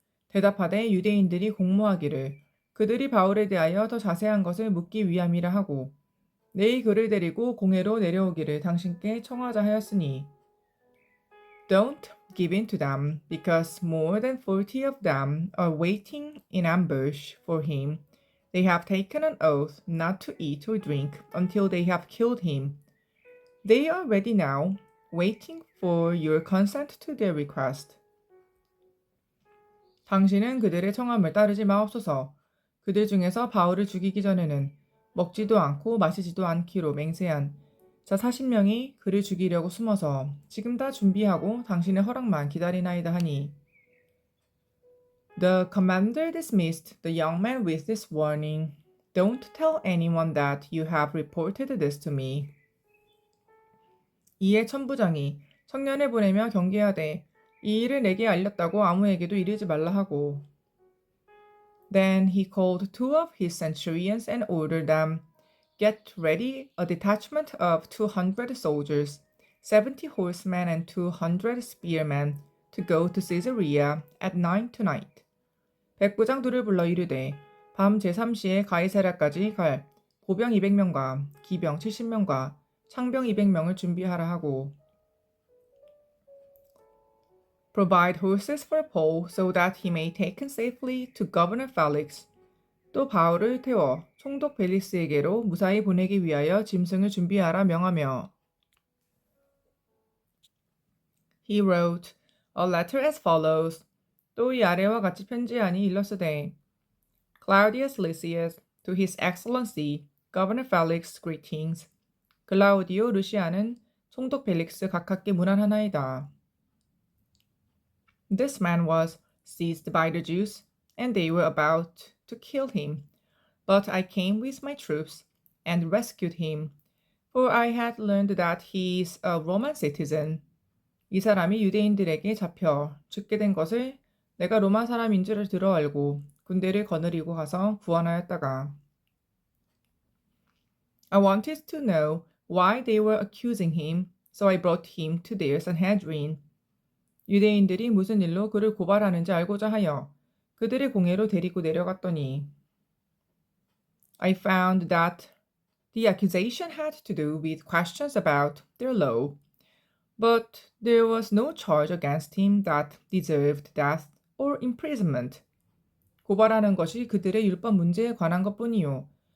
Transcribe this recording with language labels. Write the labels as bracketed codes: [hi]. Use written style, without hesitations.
[ko] 대답하되 유대인들이 공모하기를 그들이 바울에 대하여 더 자세한 것을 묻기 위함이라 하고 내일 그를 데리고 공회로 내려오기를 당신께 청하자 하였으니 [en] Don't give in to them, because more than 40 of them are waiting in ambush for him. They have taken an oath not to eat or drink until they have killed him. They are ready now, waiting for your consent to their request. [ko] 당신은 그들의 청함을 따르지 마옵소서. 그들 중에서 바울을 죽이기 전에는 먹지도 않고 마시지도 않기로 맹세한 자 40명이 그를 죽이려고 숨어서 지금 다 준비하고 당신의 허락만 기다리나이다 하니 [en] The commander dismissed the young man with this warning. Don't tell anyone that you have reported this to me. [ko] 이에 천부장이 청년을 보내며 경계하되 이 일을 내게 알렸다고 아무에게도 이르지 말라 하고 [en] Then he called two of his centurions and ordered them, Get ready a detachment of 200 soldiers, 70 horsemen and 200 spearmen, to go to Caesarea at 9 tonight. [ko] 백부장 둘을 불러 이르되 밤 제3시에 가이사랴까지 갈 보병 200명과 기병 70명과 창병 200명을 준비하라 하고 [en] Provide horses for Paul so that he may take him safely to Governor Felix. [ko] 또 바울을 태워 총독 벨리스에게로 무사히 보내기 위하여 짐승을 준비하라 명하며 [en] He wrote a letter as follows. [ko] 또 이 아래와 같이 편지하니 일렀으되 [en] Claudius Lysias to his excellency Governor Felix greetings. [ko] 클라우디오 루시아는 총독 벨릭스 각하께 문안하나이다. [en] This man was seized by the Jews, and they were about to kill him. But I came with my troops and rescued him, for I had learned that he is a Roman citizen. [ko] 이 사람이 유대인들에게 잡혀 죽게 된 것을 내가 로마 사람인 줄을 들어 알고 군대를 거느리고 가서 구원하였다가 [en] I wanted to know why they were accusing him, so I brought him to their Sanhedrin. [ko] 유대인들이 무슨 일로 그를 고발하는지 알고자 하여 그들의 공회로 데리고 내려갔더니 [en] I found that the accusation had to do with questions about their law, but there was no charge against him that deserved death or imprisonment. [ko] 고발하는 것이 그들의 율법 문제에 관한 것뿐이요.